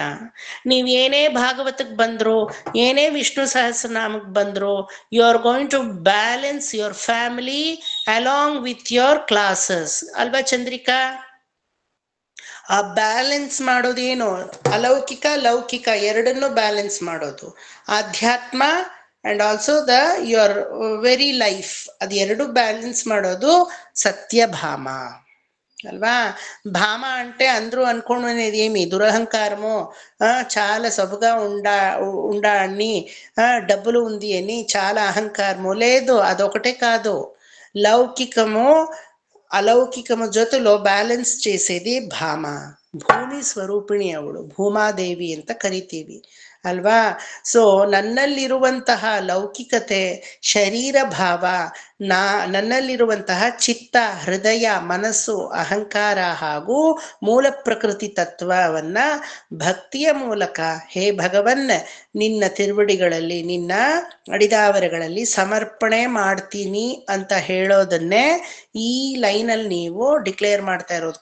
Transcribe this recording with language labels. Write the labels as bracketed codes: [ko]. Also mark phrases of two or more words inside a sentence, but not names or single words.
[kn] ನೀವ್ ಏನೇ ಭಾಗವತಕ್ಕೆ ಬಂದ್ರು, ಏನೇ ವಿಷ್ಣು ಸಹಸ್ರನಾಮಕ್ಕೆ ಬಂದ್ರು, [en] you are going to balance your family along with your classes [kn] ಅಲ್ವಾ ಚಂದ್ರಿಕಾ? ಆ ಬ್ಯಾಲೆನ್ಸ್ ಮಾಡೋದೇನು? ಅಲೌಕಿಕ ಲೌಕಿಕ ಎರಡನ್ನೂ ಬ್ಯಾಲೆನ್ಸ್ ಮಾಡೋದು. ಆಧ್ಯಾತ್ಮ [en] and also your very life, [kn] ಅದು ಎರಡು ಬ್ಯಾಲೆನ್ಸ್ ಮಾಡೋದು సత్యభామ అల్వా. [te] భామ అంటే అందరూ అనుకునేది ఏమి? దురహంకారము, చాలా సొబగా ఉండా అని, డబ్బులు ఉంది అని చాలా అహంకారము. లేదు, అదొకటే కాదు. లౌకికము అలౌకికము జೊತೆలో ಬ್ಯಾಲೆನ್ಸ್ చేసేది ಭಾಮ. [kn] ಭೂಮಿ ಸ್ವರೂಪಿಣಿ ಅವಳು, ಭೂಮಾದೇವಿ ಅಂತ ಕರಿತೀವಿ ಅಲ್ವಾ. ಸೊ ನನ್ನಲ್ಲಿರುವಂತಹ ಲೌಕಿಕತೆ, ಶರೀರ ಭಾವ, ನನ್ನಲ್ಲಿರುವಂತಹ ಚಿತ್ತ, ಹೃದಯ, ಮನಸ್ಸು, ಅಹಂಕಾರ ಹಾಗೂ ಮೂಲ ಪ್ರಕೃತಿ ತತ್ವವನ್ನ ಭಕ್ತಿಯ ಮೂಲಕ, ಹೇ ಭಗವನ್ ನಿನ್ನ ತಿರುವಡಿಗಳಲ್ಲಿ, ನಿನ್ನ ಅಡಿದಾವರೆಗಳಲ್ಲಿ ಸಮರ್ಪಣೆ ಮಾಡ್ತೀನಿ ಅಂತ ಹೇಳೋದನ್ನೇ ಈ ಲೈನಲ್ಲಿ ನೀವು ಡಿಕ್ಲೇರ್ ಮಾಡ್ತಾ ಇರೋದು.